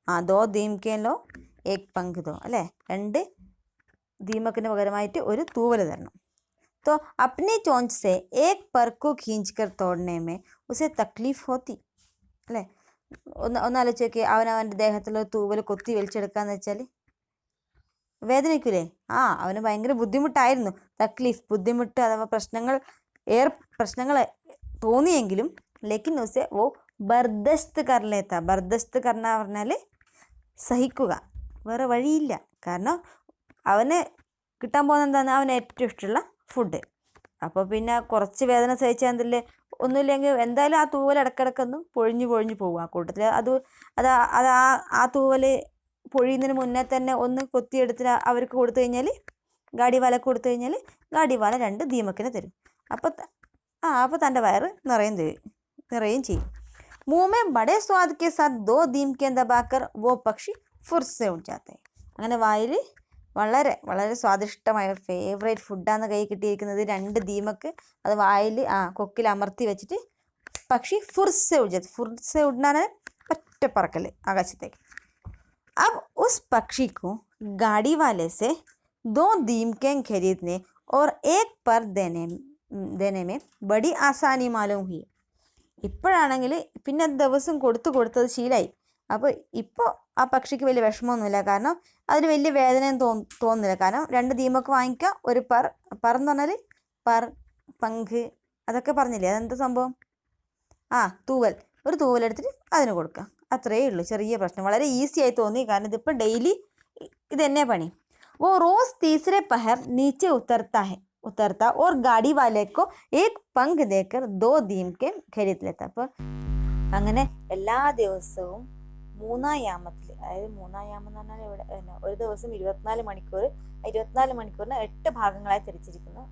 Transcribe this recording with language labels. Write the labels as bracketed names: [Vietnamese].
[Hindi] ദോ ദീംകേലോ ഏക് പങ്ക് ദോ, [Malayalam] അല്ലേ, 2 ദീമക്കിന് പകരമായിട്ട് ഒരു തൂവൽ തരണം. [Hindi] तो अपनी चोंच से एक पर को खींचकर तोड़ने में उसे तकलीफ होती, [Malayalam] അല്ലേ. ഒന്നാലോചിച്ച് നോക്കി, അവനവൻ്റെ ദേഹത്തിലുള്ള തൂവൽ കൊത്തി വലിച്ചെടുക്കാന്ന് വെച്ചാൽ വേദനിക്കൂലേ? അവന് ഭയങ്കര ബുദ്ധിമുട്ടായിരുന്നു. തക്ലീഫ്, ബുദ്ധിമുട്ട് അഥവാ പ്രശ്നങ്ങൾ തോന്നിയെങ്കിലും [Hindi] ലേക്കിൻ ഉസെ ഓ ബർദസ്ത് കർലേത്ത. ബർദസ്ത് കർണ [Malayalam] പറഞ്ഞാൽ സഹിക്കുക, വേറെ വഴിയില്ല. കാരണം അവന് കിട്ടാൻ പോകുന്ന എന്താണ്? അവന് ഏറ്റവും ഇഷ്ടമുള്ള ഫുഡ്. അപ്പോൾ പിന്നെ കുറച്ച് വേദന സഹിച്ചാൽ എന്തല്ലേ, ഒന്നുമില്ലെങ്കിൽ എന്തായാലും ആ തൂവൽ ഇടക്കിടക്കൊന്നും പൊഴിഞ്ഞു പോകും. ആ കൂട്ടത്തിൽ അത് ആ തൂവൽ പൊഴിയുന്നതിന് മുന്നേ തന്നെ ഒന്ന് കൊത്തിയെടുത്ത് അവർക്ക് കൊടുത്തു കഴിഞ്ഞാൽ, ഗാഡിവാലക്ക് കൊടുത്തു കഴിഞ്ഞാൽ ഗാഡിവാല 2 ദീമക്കിനെ തരും. അപ്പോൾ തൻ്റെ വയറ് നിറയും ചെയ്യും. [Hindi] मुंह में बड़े स्वाद के साथ 2 दीमकें दबाकर वो पक्षी फुर से उड़ जाता है. [Malayalam] അങ്ങനെ വായിൽ വളരെ വളരെ സ്വാദിഷ്ടമായ ഫേവറേറ്റ് ഫുഡാണ് കൈ കിട്ടിയിരിക്കുന്നത്, 2 ദീമക്ക്. അത് വായിൽ കൊക്കിൽ അമർത്തി വെച്ചിട്ട് പക്ഷി [Hindi] ഫുർസെ ഉഡ്ജാത്ത. [Malayalam] ഫുർസെ ഉഡ്നാണ് ഒറ്റ പറക്കൽ ആകാശത്തേക്ക്. [Hindi] अब उस पक्षी को गाड़ी वाले से 2 दीमकें खरीदने और एक पर देने में बड़ी आसानी मालूम हुई. [Malayalam] ഇപ്പോഴാണെങ്കിൽ പിന്നെ ദിവസം കൊടുത്തത് ശീലമായി. അപ്പോൾ ഇപ്പോൾ ആ പക്ഷിക്ക് വലിയ വിഷമമൊന്നുമില്ല, കാരണം അതിന് വലിയ വേദനയും തോന്നുന്നില്ല. കാരണം 2 ദീമക്ക് വാങ്ങിക്കുക, ഒരു എന്ന് പറഞ്ഞാൽ പങ്ക്, അതൊക്കെ പറഞ്ഞില്ലേ, അതെന്താ സംഭവം? തൂവൽ, ഒരു തൂവലെടുത്തിട്ട് അതിന് കൊടുക്കുക, അത്രയേ ഉള്ളൂ. ചെറിയ പ്രശ്നം, വളരെ ഈസി ആയി തോന്നി. കാരണം ഇതിപ്പോൾ ഡെയിലി ഇതെന്നെ പണി. [Hindi] वो रोज़ तीसरे पहर नीचे उतरता और गाड़ी वाले को एक पंख देकर 2 दीमकें खरीद लेता. [Malayalam] അപ്പോൾ അങ്ങനെ എല്ലാ ദിവസവും 3-ാം യാമത്തിൽ, അതായത് 3-ാം യാമം എന്ന് പറഞ്ഞാൽ ഇവിടെ ഒരു ദിവസം 24 മണിക്കൂർ, 24 മണിക്കൂറിന് 8 ഭാഗങ്ങളായി തിരിച്ചിരിക്കുന്നു.